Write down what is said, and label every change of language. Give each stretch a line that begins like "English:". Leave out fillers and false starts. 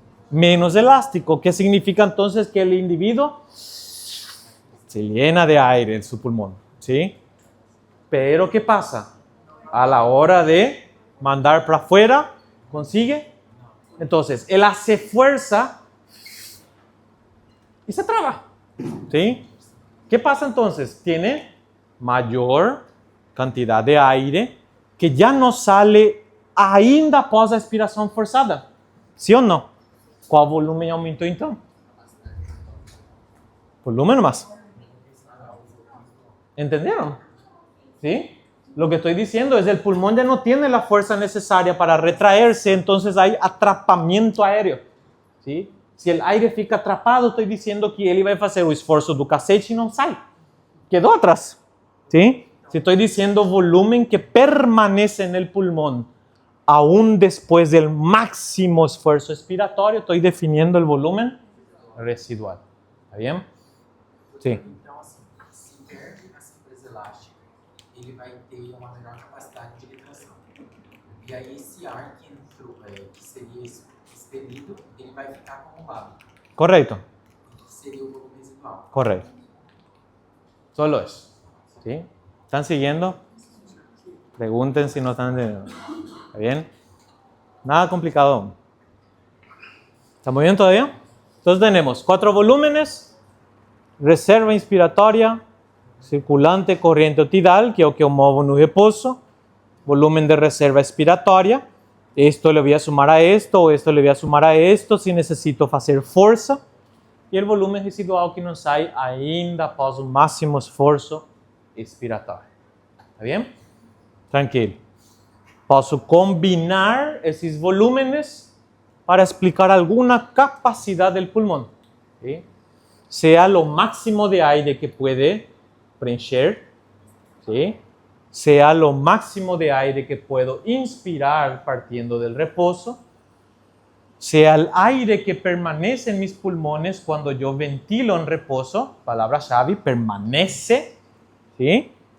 Spanish: Menos elástico. ¿Qué significa entonces? Que el individuo se llena de aire en su pulmón. ¿Sí? Pero ¿qué pasa? A la hora de mandar para afuera, ¿consigue? Entonces, él hace fuerza y se traba. ¿Sí? ¿Qué pasa entonces? Tiene mayor cantidad de aire que ya no sale
Portuguese: ainda após a expiração forçada. Sim ou não? Qual volume aumentou então?
Spanish: Volumen más. ¿Entendieron? ¿Sí? Lo que estoy diciendo es el pulmón ya no tiene la fuerza necesaria para retraerse, entonces hay atrapamiento aéreo. ¿Sí?
Portuguese: Si el aire fica atrapado,
Spanish: estoy diciendo que
Portuguese: ele vai fazer o esforço do cacete e não sai.
Spanish: Quedó atrás. ¿Sí? Si estoy diciendo volumen que permanece en el pulmón aún después del máximo esfuerzo expiratorio, estoy definiendo el volumen residual. ¿Está bien? Sí.
Portuguese: Então, assim, se perde a simpresa elástica, ele vai ter uma menor capacidade de retração. E aí, esse ar que entrou, que seria expelido, ele vai ficar acumulado.
Spanish: Correcto.
Portuguese: Que seria o volume residual.
Spanish: Correcto. Solo eso. ¿Sí? ¿Están siguiendo? Pregunten si no están entendiendo. ¿Está bien? Nada complicado. ¿Estamos bien todavía? Entonces tenemos 4 volúmenes.
Portuguese: Reserva inspiratória, circulante, corrente ou tidal, que é o que eu movo no repouso.
Spanish: Volumen de reserva expiratória. Esto le voy a sumar a esto, o esto le voy a sumar a esto, si necesito hacer fuerza.
Portuguese: E o volume residual que não sai ainda após o máximo esforço expiratório. Tá bem? Tranquilo. Posso combinar esses volúmenes para explicar alguma capacidade do pulmão.
Spanish: ¿Sí? Sea lo máximo de aire que puede preencher, ¿sí? Sea lo máximo de aire que puedo inspirar partiendo del reposo, sea el aire que permanece en mis pulmones cuando yo ventilo en reposo, palabra clave, permanece, ¿sí?